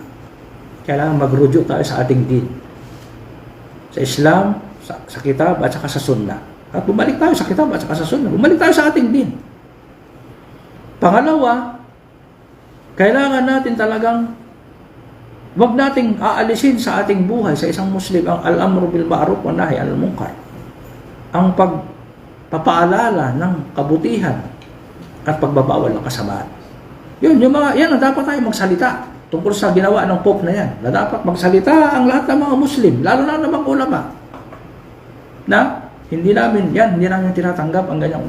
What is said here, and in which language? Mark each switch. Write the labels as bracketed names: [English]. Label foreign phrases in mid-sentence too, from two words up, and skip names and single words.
[Filipino] Kailangan magrujuk tayo sa ating din. Sa Islam, sa kitab at saka sa sunnah. At bumalik tayo sa kitab at saka sa sunnah. Bumalik tayo sa ating din. Pangalawa, kailangan natin talagang wag nating aalisin sa ating buhay sa isang Muslim ang [Arabic] الأمر بالمعروف والنهي عن المنكر. [Filipino] Ang pagpapaalala ng kabutihan at pagbabawal ng kasamaan. Yan ang dapat tayo magsalita tungkol sa ginawa ng Pope na yan. Na dapat magsalita ang lahat ng mga Muslim, lalo na ng mga ulama. Na hindi namin tinatanggap ang ganyan.